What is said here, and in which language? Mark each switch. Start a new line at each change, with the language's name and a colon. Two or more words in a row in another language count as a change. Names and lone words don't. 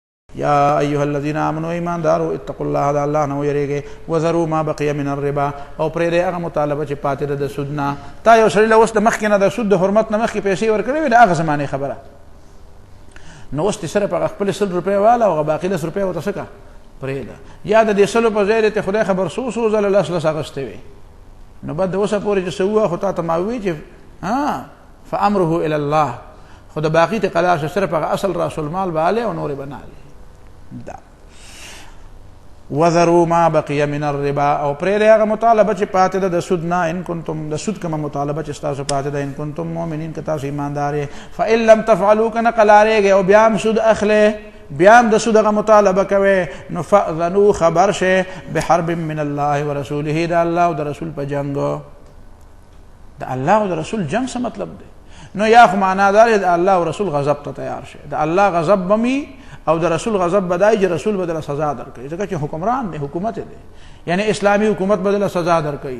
Arabic: یا ایها الذین آمنوا
Pashto: ایماندارو
Arabic: اتقوا الله
Pashto: د الله نه ویریږئ
Arabic: وذروا ما بقي من الربا
Pashto: او پرېږدئ هغه مطالبه چې پاتې ده د سود نه. تا یو سړي له اوس د مخکې نه د سود د حرمت نه مخکې پیسې ورکړې وې د هغه زمانې خبره، نو اوس دې صرف هغه خپلې 100 روپۍ واله او هغه باقي 10 روپۍ ورته څه کړه پرېږده، یا د دې 100 په ځای دې خدای خبر څو ځله لس اخیستې وې، نو بعد د اوسه پورې چې څه ووایه خو تا ته ما ووایي چې
Arabic: فامره الی الله،
Pashto: خو د باقي ته قضا شه صرف هغه اصل
Arabic: راس المال
Pashto: به هلې او نورې به نه هلې.
Arabic: وذروا ما بقي من الربا
Pashto: او پرېږدئ هغه مطالبه چې پاتې ده د سود نه،
Arabic: ان کنتم
Pashto: د سود کومه مطالبه چې ستاسو پاتې ده،
Arabic: ان کنتم مؤمنین
Pashto: که تاسو ایماندار یې.
Arabic: فان لم تفعلوا
Pashto: که نه قلاریږئ او بیا هم سود اخلئ، بیا هم د سود هغه مطالبه کوئ، نو فاذنوا خبر شئ
Arabic: بحرب من الله ورسوله،
Pashto: د الله او د رسول په جنګ. د الله او د رسول جنګ څه مطلب دی؟ نو یا خو معنا دار د الله او رسول غضب ته تیار شئ، د الله غضب بمی او د رسول غضب بدای چې رسول بدله سزا درکړي، ځکه چې حکمران دی، حکومت دی، یعنی اسلامی حکومت بدله سزا درکړي.